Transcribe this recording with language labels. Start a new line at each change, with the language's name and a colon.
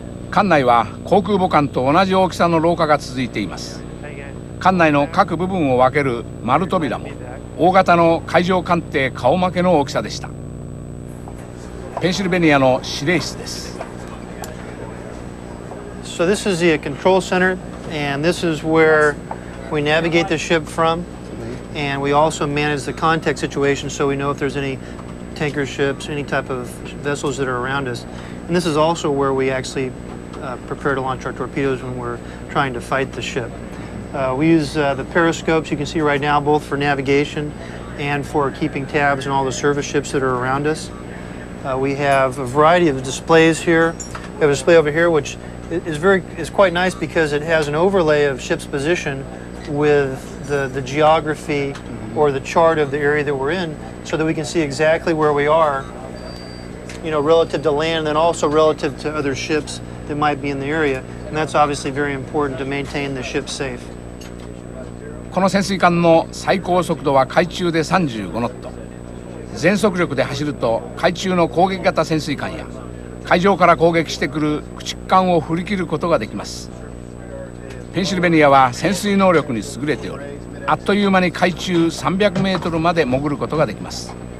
Japanese: 艦内は航空母艦と同じ大きさの廊下が続いています。艦内の各部分を分ける丸扉も大型の海上艦艇顔負けの大きさでした。ペンシルベニアの司令室です。
English: So this is the control center, and this is where we navigate the ship from, and we also manage the contact situation so we know if there's any tanker ships, any type of vessels that are around us. And this is also where we actually prepare to launch our torpedoes when we're trying to fight the ship. We use the periscopes you can see right now, both for navigation and for keeping tabs on all the service ships that are around us. We have a variety of displays here. We have a display over here which is quite nice because it has an overlay of ship's position with the geography or the chart of the area that we're in, so that we can see exactly where we are, you know, relative to land and then also relative to other ships that might be in the area. And that's obviously very important to maintain the ship safe.
Japanese: この潜水艦の最高速度は海中で35ノット。全速力で走ると海中の攻撃型潜水艦や海上から攻撃してくる駆逐艦を振り切ることができます。ペンシルベニアは潜水能力に優れており、あっという間に海中300メートルまで潜ることができます。